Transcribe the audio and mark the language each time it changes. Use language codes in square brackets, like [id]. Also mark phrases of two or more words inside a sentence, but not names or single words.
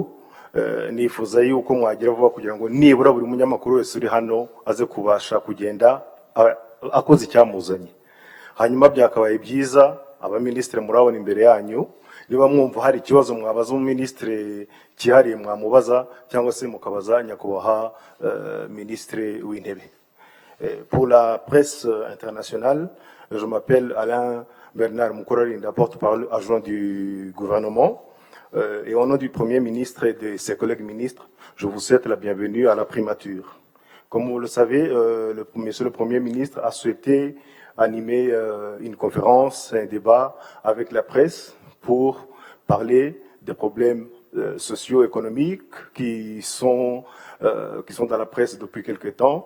[rw] Nifuza yuko mwagira vuba kugira ngo nibura buri munyamakuru wese uri hano aze kubasha kugenda akoze icyamuzanye. Hanyuma byakabaye byiza abaminisitiri murabona imbere yanyu, niba mwumva hari ikibazo mwabaza umuminisitiri cyihariye mwamubaza cyangwa se mukabaza nyakubahwa Minisitiri w'Intebe. [fr] Pour la presse internationale, je m'appelle Alain Bernard Mukorarinda, porte-parole adjoint du gouvernement. Et au nom du Premier ministre et de ses collègues ministres, je vous souhaite la bienvenue à la primature. Comme vous le savez, Monsieur le Premier ministre a souhaité animer une conférence, un débat avec la presse pour parler des problèmes socio-économiques qui sont dans la presse depuis quelque temps.